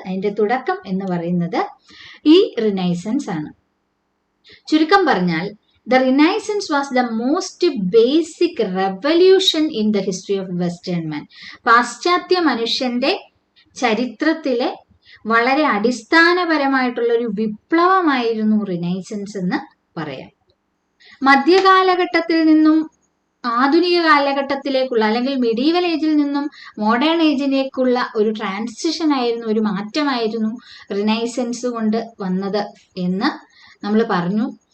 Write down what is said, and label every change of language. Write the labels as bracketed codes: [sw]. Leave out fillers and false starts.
[ml] അതിന്റെ തുടക്കം എന്ന് പറയുന്നത് ഈ റിനൈസൻസ് ആണ്. ചുരുക്കം പറഞ്ഞാൽ [en] the Renaissance was the most basic revolution in the history of Western man. [ml] പാശ്ചാത്യ മനുഷ്യന്റെ ചരിത്രത്തിലെ വളരെ അടിസ്ഥാനപരമായിട്ടുള്ള ഒരു വിപ്ലവമായിരുന്നു റിനൈസൻസ് എന്ന് പറയാം. മധ്യകാലഘട്ടത്തിൽ നിന്നും ആധുനിക കാലഘട്ടത്തിലേക്കുള്ള, അല്ലെങ്കിൽ മിഡീവൽ ഏജിൽ നിന്നും മോഡേൺ ഏജിലേക്കുള്ള ഒരു ട്രാൻസിഷൻ ആയിരുന്നു, ഒരു മാറ്റമായിരുന്നു റിനൈസൻസ് കൊണ്ട് വന്നത് എന്ന് നമ്മൾ പറഞ്ഞു.